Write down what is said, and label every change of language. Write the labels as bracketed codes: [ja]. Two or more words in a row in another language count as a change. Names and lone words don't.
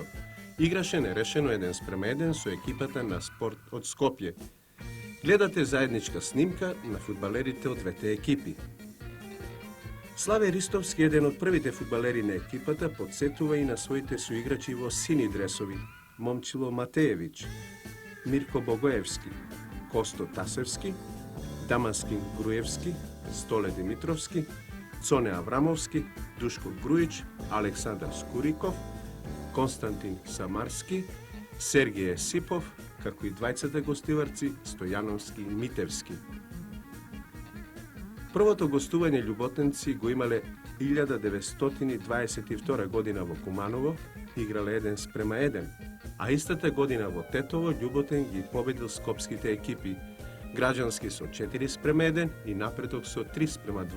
[mk] Играше нерешено 1:1 со екипата на Спорт од Скопје. Гледате заедничка снимка на фудбалерите од двете екипи. Славе Ристовски, еден од првите фудбалери на екипата, подсетува и на своите соиграчи во сини дресови, Момчило Матеевиќ. Mirko Bogojevski, Kosto Tasevski, Damaskin Grujevski, Stole Dimitrovski, Cone Avramovski, Duško Grujić, Aleksandar Skurikov, Konstantin Samarski, Sergije Sipov, како и двајцата гостиварци Стојановски и Митевски. Првото гостување љуботенци го имале 1922 година во Куманово, играле 1:1, а истата година во Тетово Љуботен ги победил скопските екипи, граѓански со 4:1 и Напредок со 3:2.